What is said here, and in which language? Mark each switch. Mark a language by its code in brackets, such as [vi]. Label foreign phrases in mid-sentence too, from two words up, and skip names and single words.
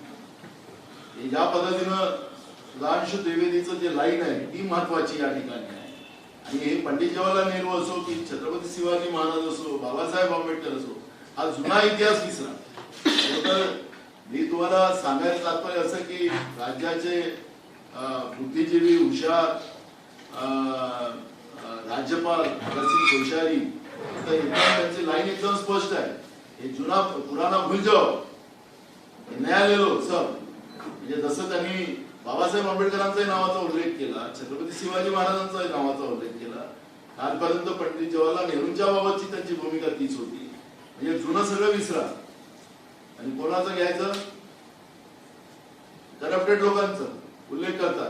[mr] ज्या पद्धतीनं सुधांशु त्रिवेदीचं जे लाईन आहे ती महत्वाची या ठिकाणी आहे आणि हे पंडित जवाहरलाल नेहरू असो की छत्रपती शिवाजी महाराज असो बाबासाहेब आंबेडकर असो हा जुना इतिहास विसरा. तर मी तुम्हाला सांगायचं तात्पर्य असं की राज्याचे बुद्धिजीवी हुशार राज्यपाल भगतसिंग कोश्यारी तर त्यांची लाईन एकदम स्पष्ट आहे. [hi] हे जुना पुराना भूल जाओ नया ले लो सब. [mr] म्हणजे जसं त्यांनी बाबासाहेब आंबेडकरांचाही नावाचा उल्लेख केला छत्रपती शिवाजी महाराजांचाही नावाचा उल्लेख केला कालपर्यंत पंडित जवाहरलाल नेहरूंच्या बाबतची त्यांची भूमिका तीच होती. म्हणजे जुनं सगळं विसरा आणि कोणाचं घ्यायचं करप्टेड लोकांचा उल्लेख करतात.